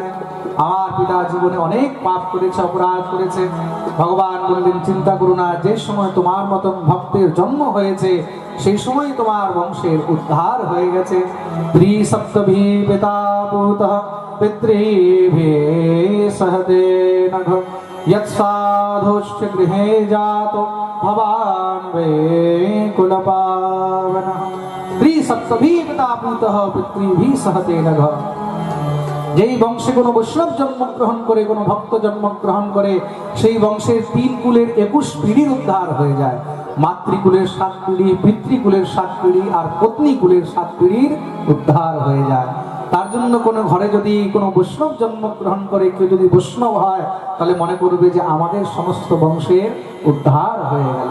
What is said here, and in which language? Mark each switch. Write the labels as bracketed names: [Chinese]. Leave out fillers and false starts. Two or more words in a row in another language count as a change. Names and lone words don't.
[Bangla] আমার পিতা জীবনে অনেক পাপ করেছে, অপরাধ করেছে। ভগবান বললেন, চিন্তা করো না, যে সময় তোমার মতন ভক্তের জন্ম হয়েছে সেই সময় তোমার বংশের উদ্ধার হয়ে গেছে। [Sanskrit] ত্রিসপ্তভি পিতা পুতঃ পিতৃভি সহদে নঘ यत्साधुश्च गृहे जातो भवान् वे कुलपावनः त्रिसप्तभी पिता पूतः पितृभिः सहते नघ। [Bangla] যেই বংশে কোনো বৈষ্ণব জন্মগ্রহণ করে, কোনো ভক্ত জন্মগ্রহণ করে, সেই বংশের 3 কুলের 21 পিঢ়ির উদ্ধার হয়ে যায়। মাতৃকুলের 7 পিঢ়ি, পিতৃকুলের 7 পিঢ়ি আর পত্নী কুলের 7 পিঢ়ির উদ্ধার হয়ে যায়। তার জন্য কোনো ঘরে যদি কোনো বৈষ্ণব জন্মগ্রহণ করে, কেউ যদি বৈষ্ণব হয়, তাহলে মনে করবে যে আমাদের সমস্ত বংশের উদ্ধার হয়ে গেল।